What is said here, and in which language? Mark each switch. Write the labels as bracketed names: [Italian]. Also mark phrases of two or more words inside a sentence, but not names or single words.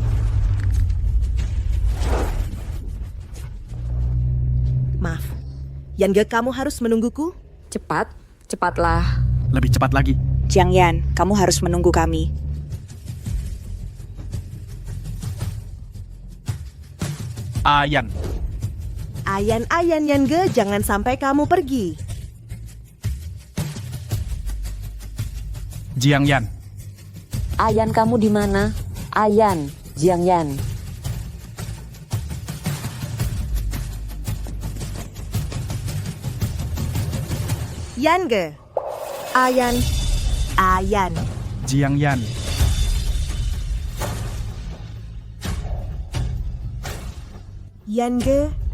[Indonesian] Maaf, Yangge, kamu harus menungguku? Cepatlah. Lebih cepat lagi. Jiang Yan, kamu harus menunggu kami. Ayan, Yangge, jangan sampai kamu pergi. Jiang Yan. Ayan, kamu di mana? Ayan, Jiang Yan. Yangge. Ayan. Jiang Yan. Yangge.